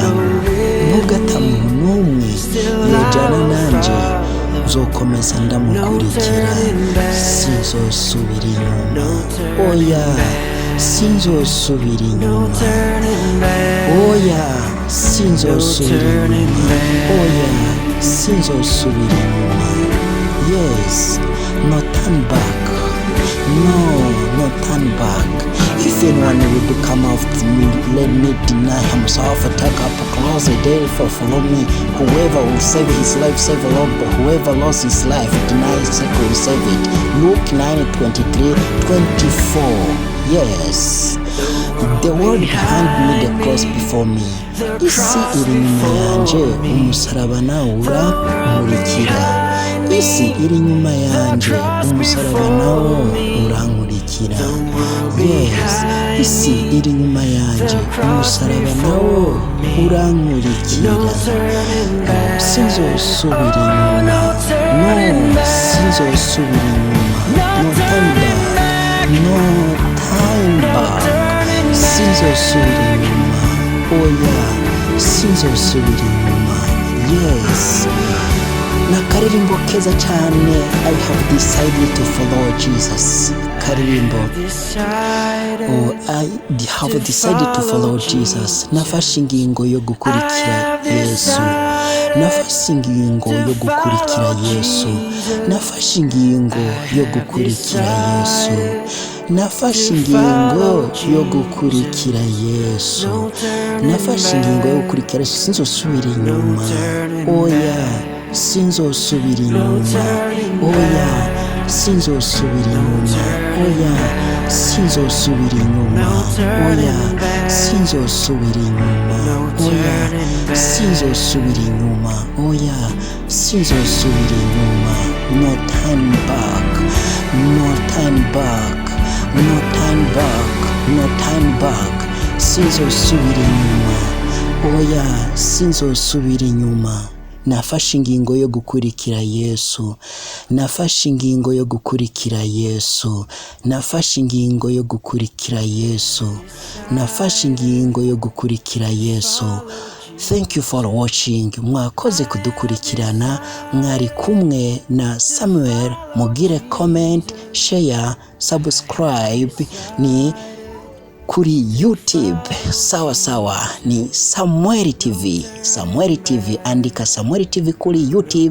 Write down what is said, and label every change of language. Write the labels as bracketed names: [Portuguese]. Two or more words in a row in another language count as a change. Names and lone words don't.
[Rundi] Nubwo atamuntu n'umwe yojana nanje, nzokomeza ndamukurikira. Sinzosubira inyuma. Oya, sinzosubira inyuma. Oya, sinzosubira inyuma. Oya, sinzosubira inyuma. [English] Yes, no turn back. No turn back. If anyone would come after me, let me deny himself, take up a cross therefore follow me. Whoever will save his life, save a lot, but whoever lost his life, denies it, will save it. Luke 9:23-24. Yes, the world behind me, the cross before me. [Rundi] Isi iri nyuma yanje, umusaraba nawo urankurikira. Isi iri nyuma yanje, umusaraba nawo urankurikira. Yes, isi iri nyuma yanje, umusaraba nawo urankurikira. Sinzosubira inyuma. No, sinzosubira inyuma. [English] No time back. No time back. [Rundi] Sinzosubira inyuma. Oya, sinzosubira inyuma. [English] Yes. [Rundi] Na karirimbo keza cyane, [English] I have decided to follow Jesus. Karirimbo, I have decided to follow Jesus. [Rundi] Nafashe ingingo yo gukurikira Yesu. Nafashe ingingo yo gukurikira Yesu. Nafashe ingingo yo gukurikira Yesu. Nafashe ingingo yo gukurikira Yesu. Nafashe ingingo yo gukurikira Yesu. Sinzosubira inyuma. Oya, sinzosubira inyuma. Oya, sinzosubira inyuma. Oya, sinzosubira inyuma. Oya, sinzosubira inyuma. Oya, sinzosubira inyuma. Oya, sinzosubira inyuma. [English] No turn back. No turn back. No turn back. No turn back. [Rundi] Sinzosubira inyuma. Oya, sinzosubira inyuma. Nafashe ingingo yo gukurikira Yesu. Nafashe ingingo yo gukurikira Yesu. Nafashe ingingo yo gukurikira Yesu. Nafashe ingingo yo gukurikira Yesu. [English] Thank you for watching. [Rundi] Mwakoze kudukurikirana. Mwari kumwe na Samuel. Mugire [English] comment, share, subscribe [Rundi] ni kuri YouTube. Sawa ni Samuel TV. Samuel TV, andika Samuel TV kuri YouTube.